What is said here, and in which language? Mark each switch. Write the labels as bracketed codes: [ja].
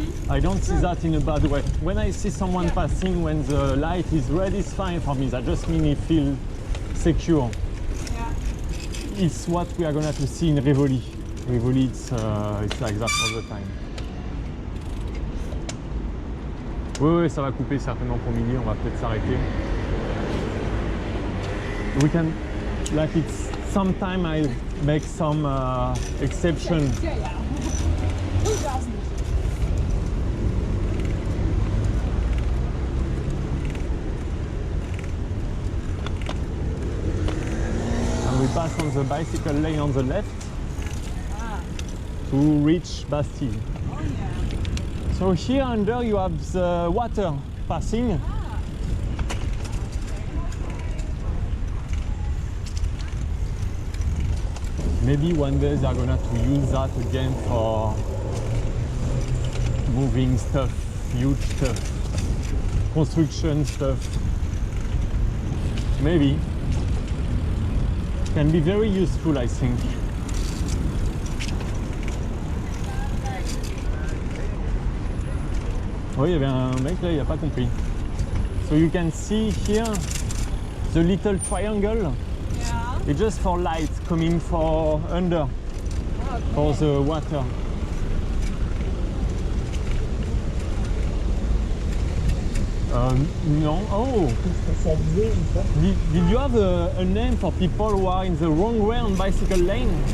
[en] I don't see that in a bad way. When I see someone Yeah. passing when the light is red, it's fine for me. That just means he feels secure. Yeah. It's what we are going to see in Rivoli. Rivoli, it's like that all the time. [fr] Oui, ça va couper certainement pour midi. On va peut-être s'arrêter. [en] We can, like it's, sometime I make some exception. Yeah, yeah. Who doesn't? And we pass on the bicycle lane on the left Ah. to reach Bastille. Oh yeah. So here under you have the water passing. Ah. Maybe one day they are gonna to use that again for moving stuff, huge stuff, construction stuff. Maybe. Can be very useful, I think. [fr] Oui, il y avait un mec là, il n'a pas compris. [en] So you can see here the little triangle. Yeah. It's just for light coming for under for the water. No. Oh. Did you have a name for people who are in the wrong way on bicycle lane?